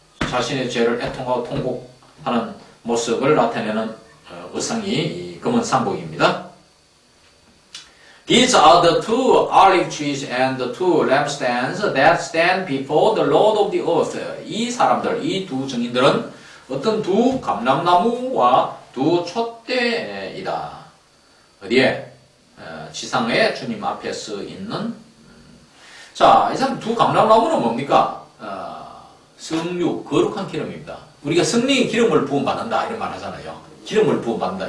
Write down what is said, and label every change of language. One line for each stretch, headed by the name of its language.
Korean: 자신의 죄를 애통하고 통곡하는 모습을 나타내는 의상이 이 검은 상복입니다.
English: These are the two olive trees and the two lampstands that stand before the Lord of the earth.
Korean: 이 사람들, 이 두 증인들은 어떤 두 감람나무와 두 촛대이다. 어디에? 지상에 주님 앞에 서 있는. 자, 이 사람 두 감람나무는 뭡니까? 성류, 거룩한 기름입니다. 우리가 성령의 기름을 부음받는다 이런 말 하잖아요. 기름을 부음받는다.